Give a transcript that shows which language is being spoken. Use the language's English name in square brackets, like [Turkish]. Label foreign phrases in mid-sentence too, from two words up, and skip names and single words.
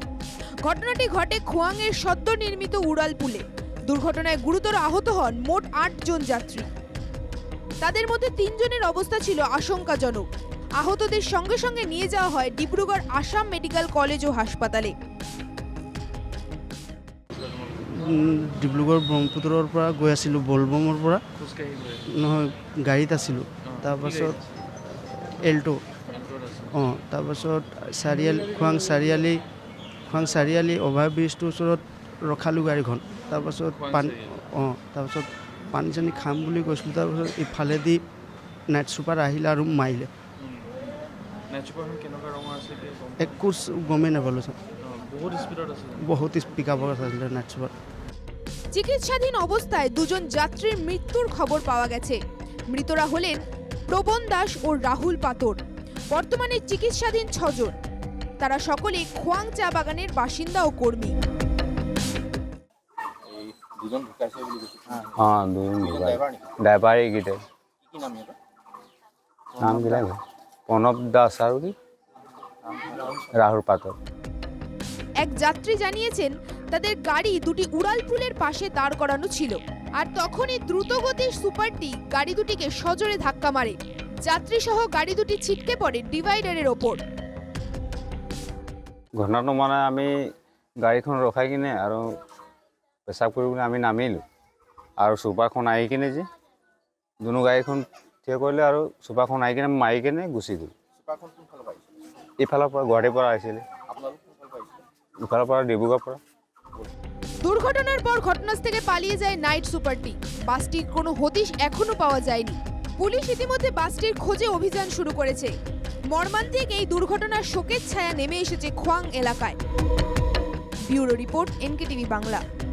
[Bangla] ঘটনাটি ঘটে খোয়াংয়ের সদ্য নির্মিত উড়ালপুলে। দুর্ঘটনায় গুরুতর আহত হন মোট 8 জন যাত্রী। তাদের মধ্যে 3 জনের অবস্থা ছিল আশঙ্কাজনক। আহতদের সঙ্গে সঙ্গে নিয়ে যাওয়া হয় ডিব্রুগড় আসাম মেডিকেল কলেজ ও হাসপাতালে। [Assamese] ডিব্ৰুগড় ব্ৰহ্মপুত্ৰৰ পৰা গৈ আছিলোঁ, বলবমৰ পৰা নহয় গাড়ীত আছিলোঁ। তাৰপাছত এল্টো তাৰপাছত খোৱাং চাৰিআলি অভাৰব্ৰিজটোৰ ওচৰত ৰখালোঁ গাড়ীখন। তাৰপাছত পানী চানী খাম বুলি কৈছিলোঁ। তাৰপাছত ইফালেদি [English] night super [Assamese] আহিলে আৰু মাৰিলে। একো গমেই নাপালোঁ ছাৰ। বহুত স্পীকাৰত আছিলে [English] night super. [Bangla] চিকিৎসাধীন অবস্থায় 2 জন যাত্রীর মৃত্যুর খবর পাওয়া গেছে। মৃতরা হলেন প্রবণ দাস ও রাহুল পাতর। বর্তমানে চিকিৎসাধীন 6 জন। তারা সকলেই খোয়াং চা বাগানের বাসিন্দা ও কর্মী। প্রণব দাস আর রাহুল পাতর। এক যাত্রী জানিয়েছেন তাদের গাড়ি দুটি উড়ালপুলের পাশে দাঁড় করানো ছিল, আর তখনই দ্রুতগতির সুপারটি গাড়ি দুটিকে সজোরে ধাক্কা মারে। যাত্রী সহ গাড়ি দুটি ছিটকে পড়ে ডিভাইডারের ওপর। [Assamese] ঘটনাটো মানে আমি গাড়ীখন ৰখাই কিনে আৰু পেচাব কৰিবলৈ আমি নামিলোঁ, আৰু চুপাৰখন আহি কিনে যে দুনো গাড়ীখন থিয় কৰিলে আৰু চুপাৰখন আহি কিনে মাৰি কিনে গুচি গ'ল। ইফালৰ পৰা গুৱাহাটীৰ পৰা আহিছিলে, ইফালৰ পৰা ডিব্ৰুগড়ৰ পৰা। [Bangla] দুর্ঘটনার পর ঘটনাস্থল থেকে পালিয়ে যায় নাইট সুপারটি। বাসটির কোনো হদিশ এখনো পাওয়া যায়নি। পুলিশ ইতিমধ্যে বাসটির খোঁজে অভিযান শুরু করেছে। মর্মান্তিক এই দুর্ঘটনার শোকের ছায়া নেমে এসেছে খোয়াং এলাকায়। ব্যুরো রিপোর্ট, NKTV বাংলা।